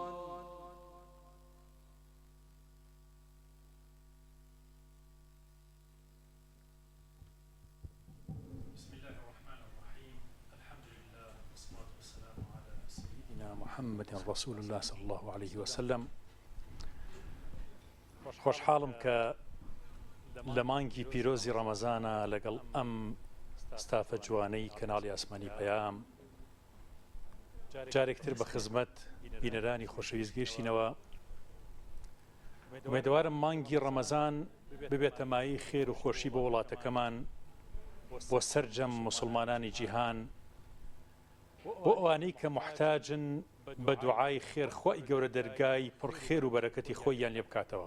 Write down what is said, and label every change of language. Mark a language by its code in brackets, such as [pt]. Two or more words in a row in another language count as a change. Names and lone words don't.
[ar] بسم الله الرحمن الرحيم. الحمد لله والصلاة والسلام على سيدنا محمد رسول الله صلى الله عليه وسلم. [ckb] خۆشحاڵم کە لە مانگی پیرۆزی ڕەمەزانە لەگەڵ ئەم ستافە جوانەی کەناڵی ئاسمانی پەیام جارێکتر بە خزمەت بینەرانی خۆشەویست گەیشتینەوە. ئومێدەوارم مانگی ڕەمەزان ببێتە مایەی خێر و خۆشی بۆ وڵاتەکەمان، بۆ سەرجەم مسلمانانی جیهان، بۆ ئەوانەی کە محتاجن بە دوعای خێر خۆی گەورە دەرگای پڕخێر و بەرەکەتی خۆیان لێ بکاتەوە.